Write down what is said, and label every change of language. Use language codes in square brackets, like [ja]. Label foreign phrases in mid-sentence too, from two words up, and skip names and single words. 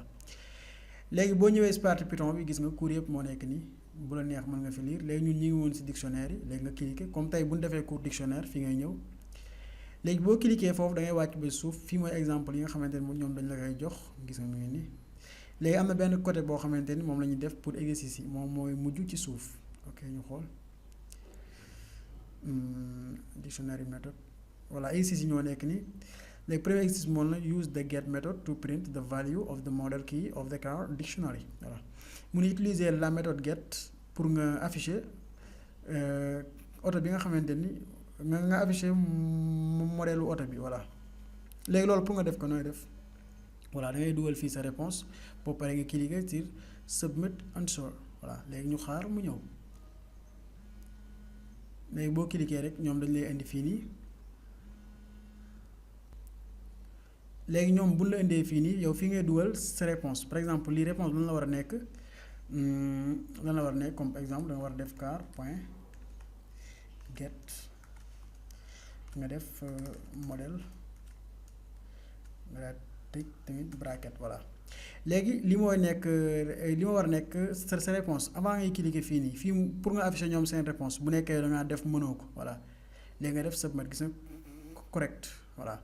[wo] léegi boo ñëwee si partie Python bi gis nga cours yëpp moo nekk nii bu la neex mën nga fi lire léegi ñun ñu ngi woon si dictionnaire yi léegi nga cliquer comme tey bu ñu defee cours dictionnaire fi ngay ñëw léegi boo cliquer foofu da ngay wàcc ba suuf fii mooy exemple yi nga xamante ni ñoom dañ la koy jox gis nga mu ngi nii léegi am na benn côté boo xamante ni moom la ñuy def pour exercice yi moom mooy mujj ci suuf ok ñu xool [en] dictionary method [wo] voilà exercice yi ñoo nekk nii. léegi premier exercice moom la [en] use the get method to print the value of the model key of the car dictionary [wo] voilà mun [fr] utiliser la méthode get pour [wo] nga afficher oto bi nga xamante ni nga afficher modèle oto bi voilà léegi loolu pour nga def ko nooy def voilà da ngay dugal fii sa réponse boo paree nga [fr] cliquer sur [en] submit answer [wo] voilà léegi ñu xaar mu ñëw léegi boo cliquer rek ñoom dañ lay indi fii nii. léegi ñoom bu la indee fii nii yow fii ngay dugal sa réponse [fr] par exemple [wo] lii réponse lan la war a nekk [fr] comme par exemple [wo] da nga war a def car point get nga def modèle nga daal tëj tamit bracket voilà léegi li mooy nekk li ma war a nekk sa réponse avant ngay cliquer fii nii fii pour nga afficher ñoom seen réponse bu nekkee da ngaa def mënoo ko voilà léegi nga def submit gis nga correct voilà.